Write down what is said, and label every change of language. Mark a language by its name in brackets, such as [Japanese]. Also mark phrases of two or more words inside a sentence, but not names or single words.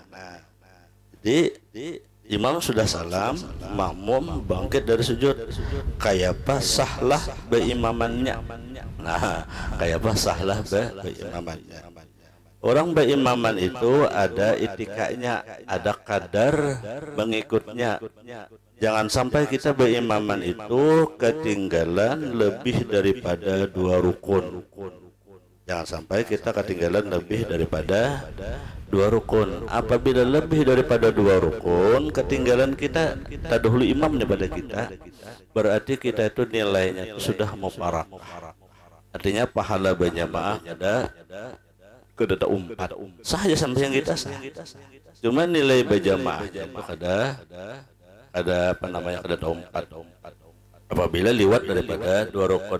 [Indonesian] Jadi imam sudah salam, makmum bangkit dari sujud. Kayak apa sahlah beimamannya? Nah, kayak apa sahlah beimamannya? Orang berimaman itu ada itikanya, ada kadar mengikutnya. Jangan sampai kita berimaman itu ketinggalan lebih daripada 2 rukun. Jangan sampai kita ketinggalan lebih daripada 2 rukun. Apabila lebih daripada 2 rukun ketinggalan kita dahulu imam daripada kita, berarti kita itu nilainya itu sudah mufarak. [Banjar] Artinya pahala berjamaah ada umpat sah aja sampai yang kita sah. Cuma nilai berjamaah itu ada kada umpat. [Indonesian] Apabila liwat daripada 2 rukun.